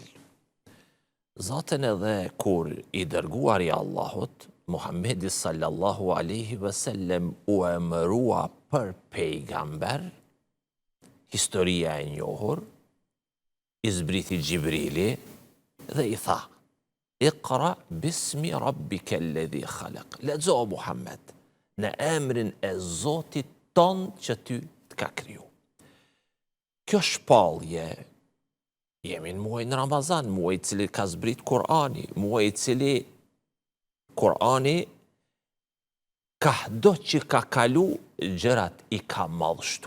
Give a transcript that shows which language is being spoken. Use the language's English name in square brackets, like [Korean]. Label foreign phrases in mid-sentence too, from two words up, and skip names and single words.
[Albanian] Zaten edhe kur i dërguar i Allahut, Muhammedi [Arabic] صلى الله عليه وسلم [Albanian] u emërua për pejgamber, historia e njohur, i zbriti Gjibrili dhe i tha, [Arabic] اقرأ باسم ربك الذي خلق. [Albanian] Lexo Muhammed në emrin e Zotit ton që ty të ka kriju. Kjo shpallje, jemi në muaj në Ramazan, muaj i cili ka zbrit Kurani, muaj i cili Kurani ka do që ka kalu, gjërat i ka madhështu.